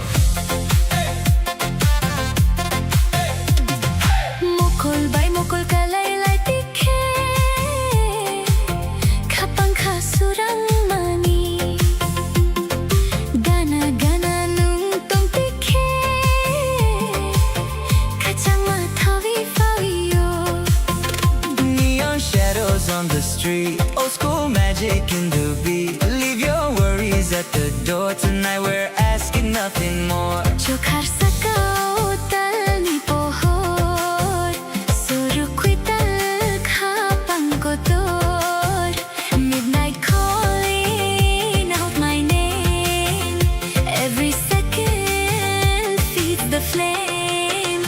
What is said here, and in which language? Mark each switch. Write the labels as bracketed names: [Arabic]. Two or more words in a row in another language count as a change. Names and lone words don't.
[Kok Borok] Mukul bay mukul kalay lay tikhe Kapang kasurang mani Gana gana nung tong tikhe Kachang mathawi fawiyo [English] Shadows on the street, old school magic in the beat. Leave your worries at the door, tonight we're asking nothing more. [Kok Borok] Jo khar sakao tal ni pohor Suru kui tal khapang ko tor [English] Midnight calling out my name Every second feeds the flame